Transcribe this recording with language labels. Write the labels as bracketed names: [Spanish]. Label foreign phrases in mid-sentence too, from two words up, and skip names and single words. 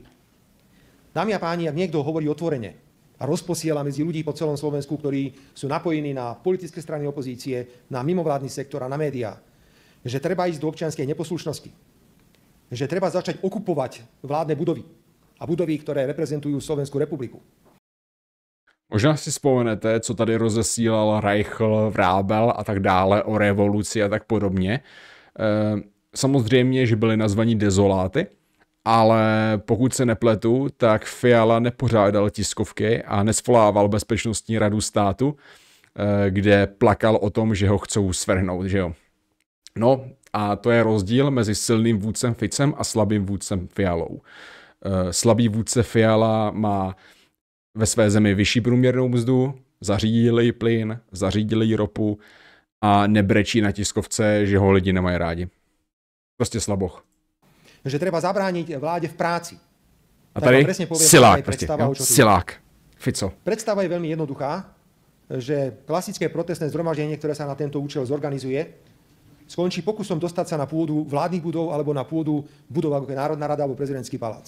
[Slovak] Dámy a páni, ak niekto hovorí otvorene a rozposiela medzi ľudí po celom Slovensku, ktorí sú napojení na politické strany opozície, na mimovládny sektor a na médiá, že treba ísť do občianskej neposlušnosti, že treba začať okupovať vládne budovy a budovy, ktoré reprezentujú Slovenskú republiku. [Czech] Možná si vzpomenete, co tady rozesílal Reichl, Vrábel a tak dále o revoluci a tak podobně. Samozřejmě, že byli nazvaní dezoláty, ale pokud se nepletu, tak Fiala nepořádal tiskovky a nesvolával Bezpečnostní radu státu, kde plakal o tom, že ho chcou svrhnout, že jo. No a to je rozdíl mezi silným vůdcem Ficem a slabým vůdcem Fialou. Slabý vůdce Fiala má ve své zemi vyšší průměrnou mzdu, zařídili jí plyn, zařídili jí ropu a nebrečí na tiskovce, že ho lidi nemají rádi. Prostě slaboch. [Slovak] Že treba zabrániť vláde v práci. [Czech] A tady silák, prostě, silák. Fico. [Slovak] Predstava je veľmi jednoduchá, že klasické protestné zhromaždenie, ktoré sa na tento účel zorganizuje, skončí pokusom dostať sa na pôdu vládnych budov alebo na pôdu budov ako je Národná rada alebo prezidentský palác.